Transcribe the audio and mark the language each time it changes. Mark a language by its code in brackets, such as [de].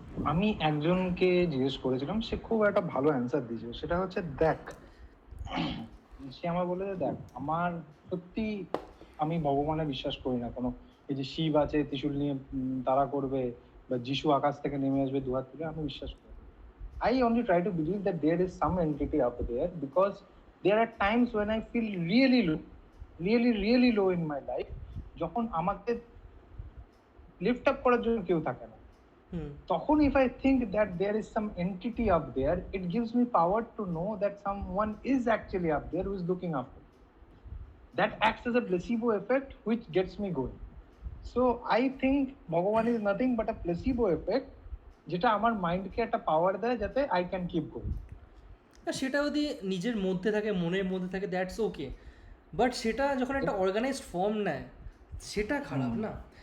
[bn] আমি একজনকে জিজ্ঞেস করেছিলাম, সে খুব একটা ভালো অ্যান্সার দিয়েছিল। সেটা হচ্ছে, দেখ, সে আমার বলে যে দেখ, আমার সত্যি আমি ভগবানে বিশ্বাস করি না কোনো, এই যে শিব আছে ত্রিশূল নিয়ে তারা করবে, বা যিশু আকাশ থেকে নেমে আসবে দুহাত তুলে, আমি বিশ্বাস করি। [en] I only try to believe that there is some entity out there, because there are times when I feel really low, really low in my life, [bn] যখন আমাকে লিফট আপ করার জন্য কেউ থাকে না, তখন [en] if I think that there is some entity up there, it gives me power to know that someone is actually up there who is looking after me. That acts as a placebo effect which gets me going. So I think Bhagavan is nothing but a placebo effect, [bn] যেটা আমার মাইন্ডকে একটা পাওয়ার দেয় যাতে [en] I can keep going. [bn] সেটা যদি নিজের মধ্যে থাকে, মনের মধ্যে থাকে, [en] That's okay. [bn] বাট সেটা যখন একটা অর্গানাইজড ফর্ম নেয়, সেটা খারাপ না?